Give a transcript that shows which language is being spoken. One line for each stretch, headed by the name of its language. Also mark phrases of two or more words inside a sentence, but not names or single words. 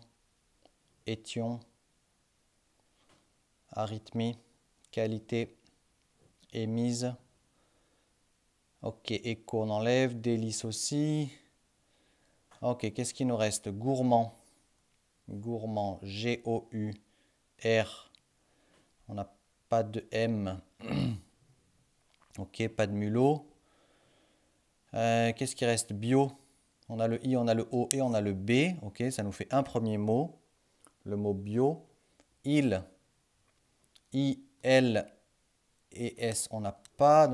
French: Étion. Arythmie. Qualité. Émise. Ok, écho, on enlève. Délice aussi. Ok, qu'est-ce qui nous reste? Gourmand. Gourmand. G-O-U-R. On n'a pas de M. Ok, pas de mulot. Qu'est-ce qui reste? Bio. On a le I, on a le O et on a le B. Ok, ça nous fait un premier mot. Le mot bio. Il. I, L et S, on n'a pas.